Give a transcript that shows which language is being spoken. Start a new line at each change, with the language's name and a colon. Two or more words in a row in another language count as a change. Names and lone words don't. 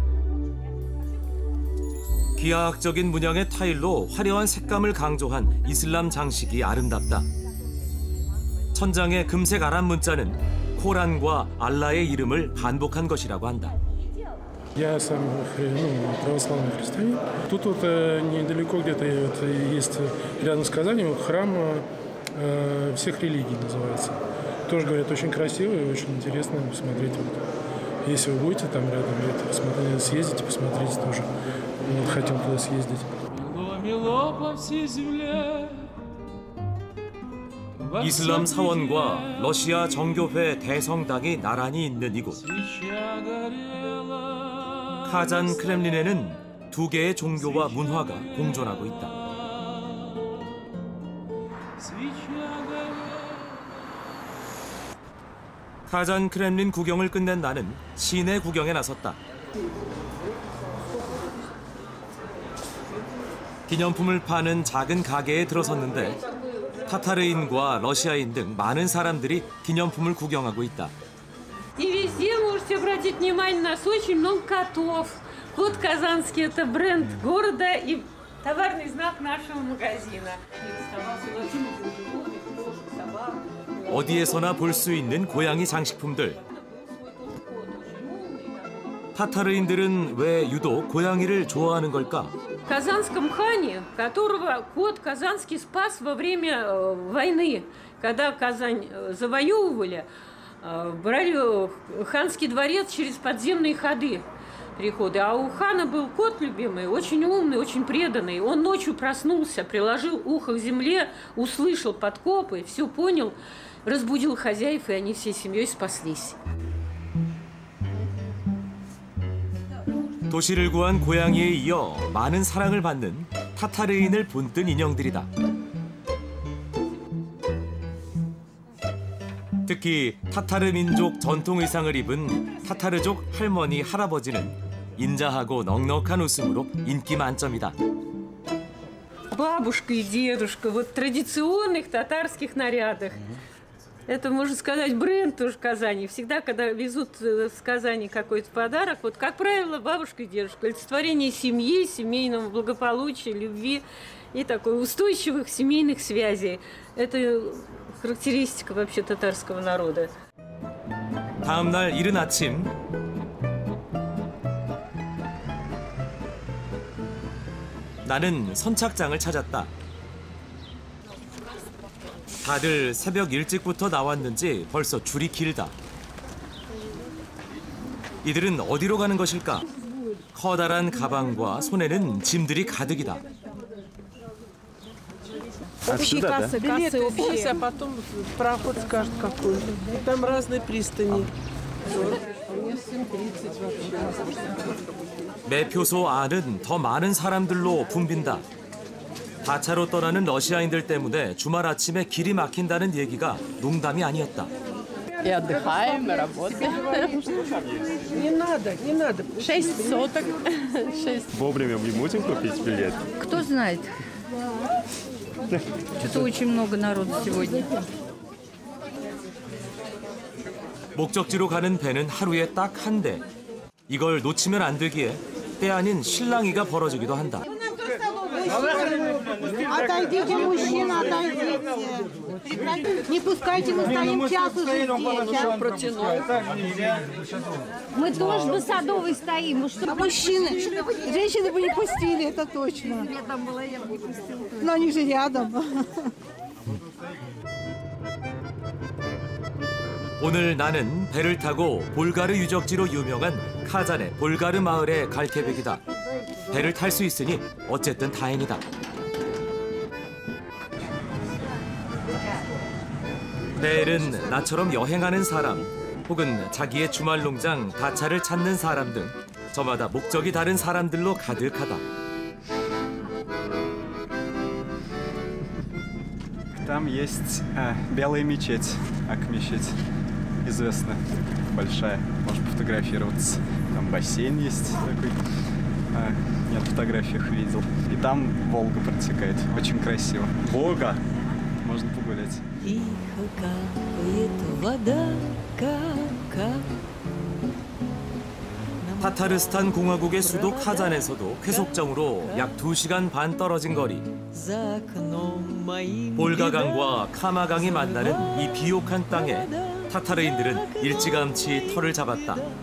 Korean: 기하학적인 문양의 타일로 화려한 색감을 강조한 이슬람 장식이 아름답다. 천장의 금색 아랍 문자는 코란과 알라의 이름을 반복한 것이라고 한다.
Russian: Я сам православный христианин. Тут вот недалеко где-то есть, рядом с Казанью, храм всех религий называется. Тоже, говорят, очень красивый и очень интересно посмотреть. Вот. Если вы будете там рядом, съездите, посмотрите тоже. Вот, хотел туда съездить. Мело по всей земле.
Korean: 이슬람 사원과 러시아 정교회 대성당이 나란히 있는 이곳. 카잔 크렘린에는 두 개의 종교와 문화가 공존하고 있다. 카잔 크렘린 구경을 끝낸 나는 시내 구경에 나섰다. 기념품을 파는 작은 가게에 들어섰는데 타타르인과 러시아인 등 많은 사람들이 기념품을 구경하고 있다.
Russian: И везде можете обратить внимание, у нас очень много котов. Кот казанский – это бренд города и товарный знак нашего магазина.
Korean: 어디에서나 볼 수 있는 고양이 장식품들. 타타르인들은 왜 유독 고양이를 좋아하는 걸까?
Russian: В Казанском хане, которого кот казанский спас во время войны, когда Казань завоевывали, брали ханский дворец через подземные ходы, переходы. А у хана был кот любимый, очень умный, очень преданный. Он ночью проснулся, приложил ухо к земле, услышал подкопы, все понял, разбудил хозяев, и они всей семьей спаслись.
Korean: 도시를 구한 고양이에 이어 많은 사랑을 받는 타타르인을 본뜬 인형들이다. 특히 타타르 민족 전통 의상을 입은 타타르족 할머니, 할아버지는 인자하고 넉넉한 웃음으로 인기 만점이다.
Russian: Бабушка и дедушка вот в традиционных татарских нарядах. Это, можно сказать, бренд тоже Казани. Всегда, когда везут с Казани какой-то подарок, вот, как правило, бабушка и дедушка. Олицетворение семьи, семейного благополучия, любви и такой устойчивых семейных связей. Это характеристика вообще татарского народа.
Korean: 다음 날 이른 아침 나는 선착장을 찾았다. 다들 새벽 일찍부터 나왔는지 벌써 줄이 길다. 이들은 어디로 가는 것일까? 커다란 가방과 손에는 짐들이 가득이다.
Russian: Общие кассы, общие, а потом проход скажет какой. Там разные пристани.
Korean: 매표소 안은 더 많은 사람들로 붐빈다. 다차로 떠나는 러시아인들 때문에 주말 아침에 길이 막힌다는 얘기가 농담이 아니었다.
Russian: И отдыхаем, и работаем. Не надо, не надо. 6 соток. Вовремя мы можем купить билет? Кто знает, что очень много народу сегодня.
Korean: 목적지로 가는 배는 하루에 딱 한 대. 이걸 놓치면 안 되기에 때 아닌 실랑이가 벌어지기도 한다.
Russian: Отойдите, мужчина, отойдите. Не пускайте, мы стоим час уже здесь. Мы тоже на Садовой стоим. А мужчины, женщины бы не пустили, это точно. Но они же рядом.
Korean: 오늘 나는 배를 타고 볼가르 유적지로 유명한 카잔의 볼가르 마을에 갈 계획이다. 배를 탈 수 있으니 어쨌든 다행이다. 내일은 나처럼 여행하는 사람 혹은 자기의 주말 농장 다차를 찾는 사람 등 저마다 목적이 다른 사람들로 가득하다.
Russian: Там есть белая мечеть, Ак-мечеть, известная, большая, можно пофотографироваться. Там бассейн есть такой, я на фотографиях видел. И там Волга протекает, очень красиво. Волга, можно погулять. Тихо капает вода, кап-кап.
Korean: 타타르스탄 공화국의 수도 카잔에서도 회속정으로 약 2시간 반 떨어진 거리. 볼가강과 카마강이 만나는 이 비옥한 땅에 타타르인들은 일찌감치 터를 잡았다.